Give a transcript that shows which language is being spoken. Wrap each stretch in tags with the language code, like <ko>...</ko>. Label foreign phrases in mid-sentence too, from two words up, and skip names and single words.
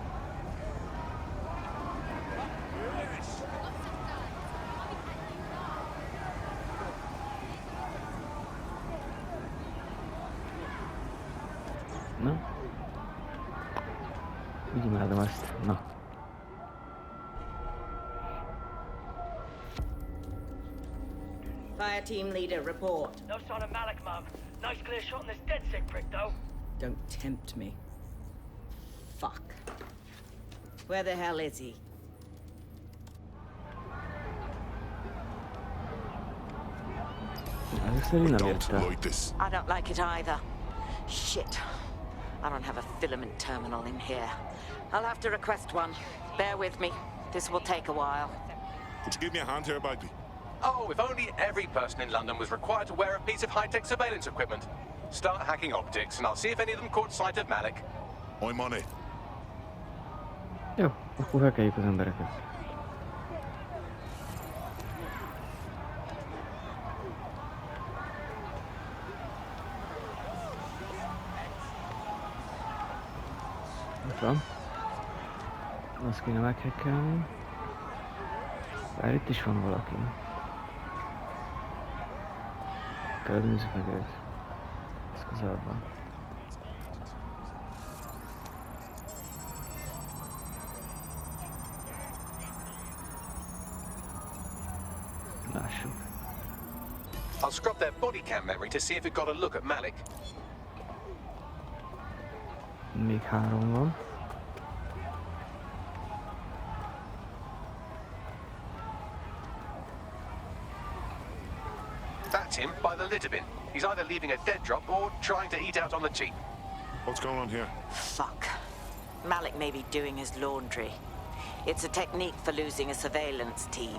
<hu>Na? Így imádom ezt. Na.</hu> <en>Fire team leader, report. No sign of Malik, Mum. Nice clear shot on this dead sick prick, though. Don't tempt me. Fuck. Where the hell is he?</en> <hu>Először én</hu> <en>I</en> <hu>nem</hu> <en>don't</en> <hu>értem.</hu> <en>like this. I don't like it either. Shit. I don't have a filament terminal in here. I'll have to request one. Bear with me. This will take a while. Could you give me a hand here, Bagley? Oh, if only every person in London was required to wear a piece of high-tech surveillance equipment. Start hacking optics, and I'll see if any of them caught sight of Malik. I'm on it.</en> <hu>Jó, akkor hackeljük az embereket. Ott van. Azt kéne meghackelni. Bár itt is van valaki. Nézzük meg őt. Ez közel van. Lássuk.</hu> <en>I'll scrub their body cam memory to see if it got a look at Malik.</en> <hu>Még 3 van.</hu> <en>That's him by the litter bin. He's either leaving a dead drop or trying to eat out on the cheap. What's going on here? Fuck. Malik may be doing his laundry. It's a technique for losing a surveillance team.</en>